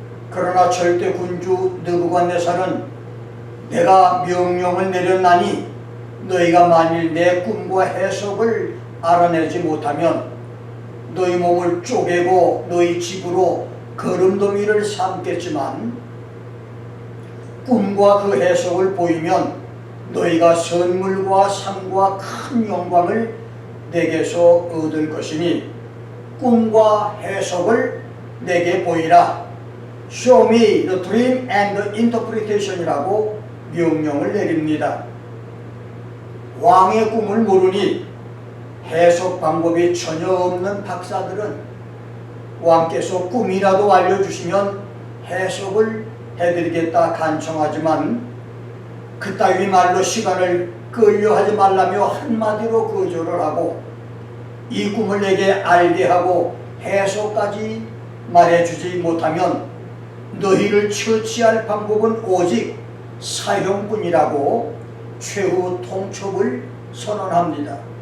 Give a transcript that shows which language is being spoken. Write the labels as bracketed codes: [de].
[ko] 그러나 절대 군주 느부갓네살은 내가 명령을 내렸나니 너희가 만일 내 꿈과 해석을 알아내지 못하면 너희 몸을 쪼개고 너희 집으로 거름더미를 삼겠지만 꿈과 그 해석을 보이면 너희가 선물과 상과 큰 영광을 내게서 얻을 것이니 꿈과 해석을 내게 보이라. [en] Show me the dream and the interpretation [ko] 이라고 명령을 내립니다. 왕의 꿈을 모르니 해석 방법이 전혀 없는 박사들은 왕께서 꿈이라도 알려주시면 해석을 해드리겠다 간청하지만 그따위 말로 시간을 끌려 하지 말라며 한마디로 거절을 하고 이 꿈을 내게 알게 하고 해석까지 말해주지 못하면 너희를 처치할 방법은 오직 사형뿐이라고 최후 통첩을 선언합니다.